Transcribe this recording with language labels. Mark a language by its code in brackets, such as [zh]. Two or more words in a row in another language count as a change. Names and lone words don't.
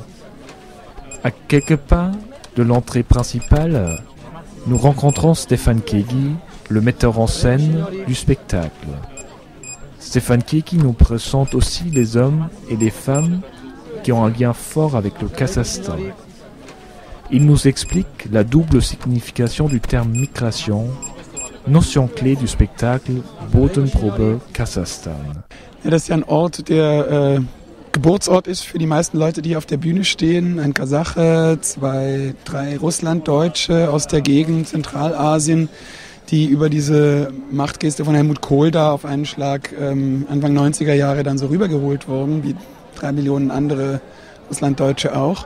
[fr] À quelques pas de l'entrée principale, nous rencontrons Stefan Kegi, le metteur en scène du spectacle. Stefan Kegi nous présente aussi les hommes et les femmes qui ont un lien fort avec le Kazakhstan. Il nous explique la double signification du terme migration, notion clé du spectacle Bodenprobe Kasachstan. [de] Ja, das ist ja ein Ort, der Geburtsort ist für die meisten Leute, die hier auf der Bühne stehen. Ein Kasache, 2, 3 Russlanddeutsche aus der Gegend, Zentralasien, die über diese Machtgeste von Helmut Kohl da auf einen Schlag Anfang 90er Jahre dann so rübergeholt wurden, wie 3 Millionen andere Russlanddeutsche auch.